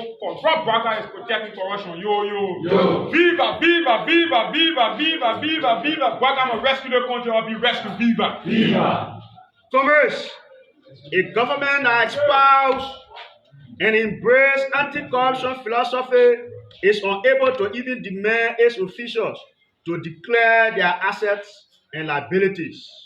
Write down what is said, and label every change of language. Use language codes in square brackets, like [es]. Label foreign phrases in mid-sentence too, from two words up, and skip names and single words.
[en] corrupt Bwaka is protecting corruption. Yo. Viva, viva, viva, viva, viva, viva, viva. Bwaka must rescue the country or be rescued. Viva. Commerce, a government that espouse and embrace anti-corruption philosophy is unable to even demand its officials to declare their assets and liabilities.